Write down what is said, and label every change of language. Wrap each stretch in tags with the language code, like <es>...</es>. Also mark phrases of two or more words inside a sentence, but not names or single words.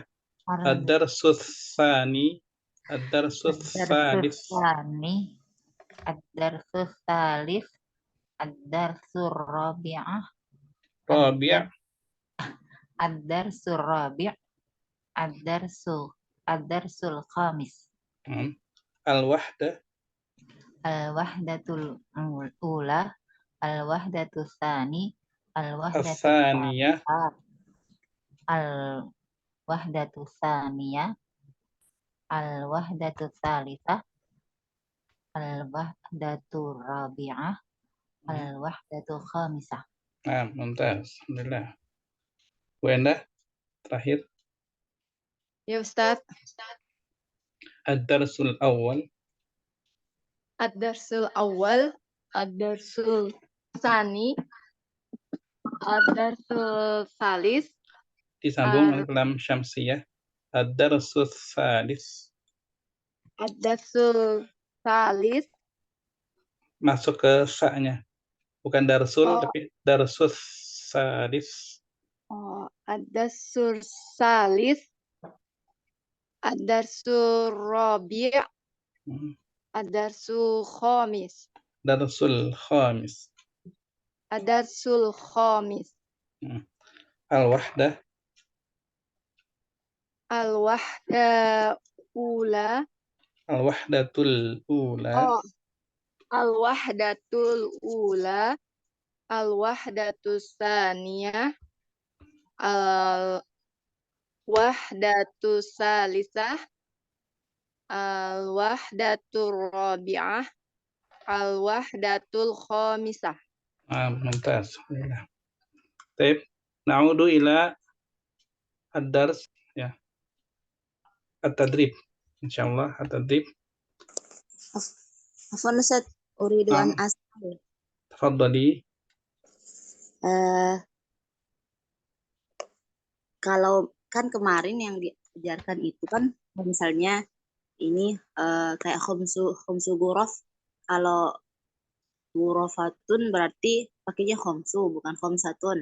<ar>الدرس الثاني، الدرس الثالث. الدرس الثالث، الدرس الرابعة, Rabi'. الدرس الرابع', الدرس الخامس. Al-wahdah. الوحدة الأولى، الوحدة الثاني، الوحدة As-saniyah. الوحدة الثانية، الوحدة الثالثة، الوحدة الرابعة، الوحدة الخامسة.</ar> <id>Nah, mumtaz. Alhamdulillah. Bu Endah, terakhir.</id> <ar>يا أستاذ. الدرس الأول. الدرس الأول، الدرس الثاني، الدرس الثالث,</ar> <id>Disambung alif lam syamsiyah.</id> <ar>الدرس الثالث. الدرس الثالث,</ar> <id>Masuk ke sa-nya. Bukan darsul, tapi</id> <ar>درس الثالث. الدرس الثالث، الدرس الرابع، الدرس الخامس, درس الخامس. الدرس الخامس, Al-wahdah. الوحدة الأولى, الوحدة الأولى. الوحدة الأولى، الوحدة الثانية، الوحدة الثالثة، الوحدة الرابعة، الوحدة الخامسة.</ar> <id>Mumtaz. Baik.</id> <ar>نعود إلى الدرس ya. التدريب. إن شاء الله التدريب. عفوا أستاذ، أريد أن أسأل. Tafadhali.</ar> <id>Kalau kan kemarin yang diajarkan itu kan misalnya ini kayak</id> <ar>خمس غرف,</ar> <id>kalau ghurafatun berarti pakainya khomsu bukan khomsatun.</id>